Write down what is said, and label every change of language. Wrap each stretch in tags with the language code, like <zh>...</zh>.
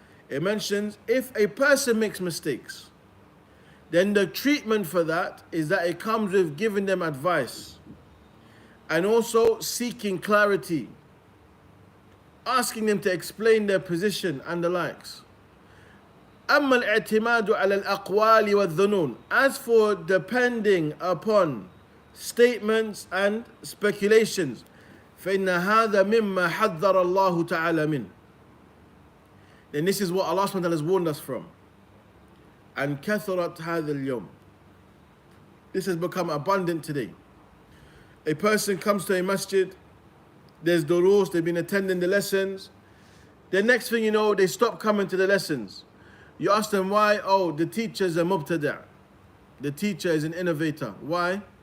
<en>It mentions if a person makes mistakes, then the treatment for that is that it comes with giving them advice and also seeking clarity, asking them to explain their position and the likes.</en> <ar>أما الاعتماد على الأقوال والظنون.</ar> <en>As for depending upon statements and speculations,</en> <ar>فإن هذا مما حذر الله تعالى منه.</ar> <en>Then this is what Allah subhanahu wa ta'ala has warned us from.</en> <ar>And كثرت هذا اليوم.</ar> <en>This has become abundant today. A person comes to a masjid, there's durus, they've been attending the lessons. The next thing you know, they stop coming to the lessons. You ask them why? Oh, the teacher is a mubtada'. The teacher is an innovator. Why?</en>